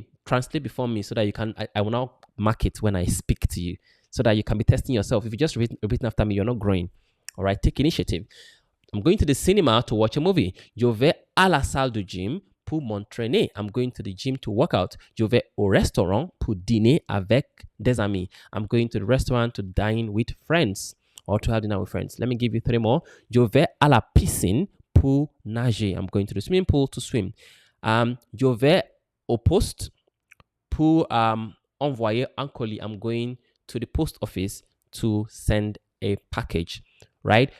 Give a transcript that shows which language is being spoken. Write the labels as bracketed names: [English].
[English] translate before me so that you can, I will now mark it when I speak to you so that you can be testing yourself. If you just repeat after me, you're not growing. All right, take initiative. I'm going to the cinema to watch a movie. [French] Je vais à la salle de gym pour m'entraîner. [English] I'm going to the gym to work out. [French] Je vais au restaurant pour dîner avec des amis. [English] I'm going to the restaurant to dine with friends or to have dinner with friends. Let me give you 3 more. [French] Je vais à la piscine pour nager. [English] I'm going to the swimming pool to swim. [French] Je vais au poste pour envoyer un colis. [English] I'm going to the post office to send a package, right?